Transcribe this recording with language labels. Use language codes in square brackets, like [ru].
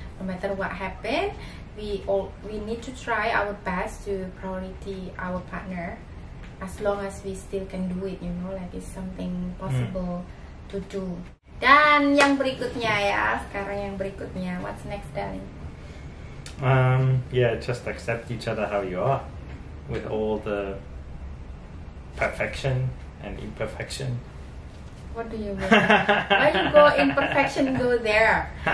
[en] No matter what happen, we need to try our best to priority our partner as long as we still can do it, like it's something possible to do. [id] Dan yang berikutnya ya, sekarang yang berikutnya, [en] what's next, darling? Yeah, just accept each other how you are, with all the perfection and imperfection. What do you mean? Why you go imperfection go there?